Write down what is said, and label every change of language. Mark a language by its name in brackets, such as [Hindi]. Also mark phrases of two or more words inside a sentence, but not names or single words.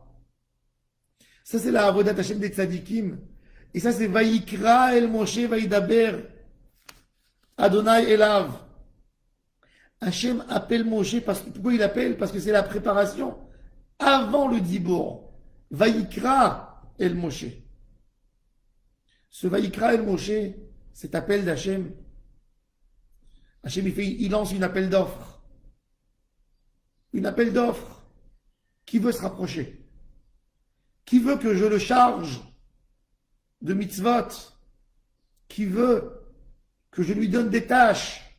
[French] Ça, c'est la [Hebrew] עבודת השם [French] des tzadikim. Et ça, c'est [Hebrew] ויקרא אל משה וידבר ה' אליו. [French] Hashem appelle Moshe, pourquoi il appelle? Parce que c'est la préparation avant le Dibour. [Hebrew] ויקרא אל משה. Ce ויקרא אל משה, [French] cet appel d'Hashem, Hashem, il lance une appel d'offres. Une appel d'offres. Qui veut se rapprocher? Qui veut que je le charge de mitzvot? Qui veut que je lui donne des tâches?